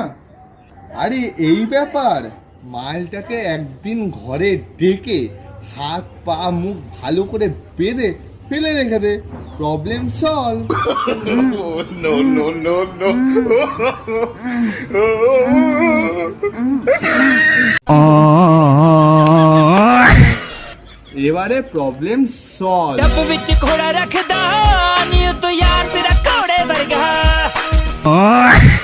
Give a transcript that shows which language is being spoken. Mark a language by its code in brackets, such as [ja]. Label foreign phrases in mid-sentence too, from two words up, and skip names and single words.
[bn] আরে এই ব্যাপার, মালটাকে একদিন ঘরে ডেকে হাত পা মুখ ভালো করে বেঁধে ফেলে রেখে দে, প্রবলেম সলভ। [en] No, no, no, no. [bn] এবারে প্রবলেম সলভ। [pa] ਡੱਬ ਵਿੱਚ ਘੋੜਾ ਰੱਖਦਾ ਨੀ ਤੂੰ ਯਾਰ ਤੇਰਾ ਘੋੜੇ ਵਰਗਾ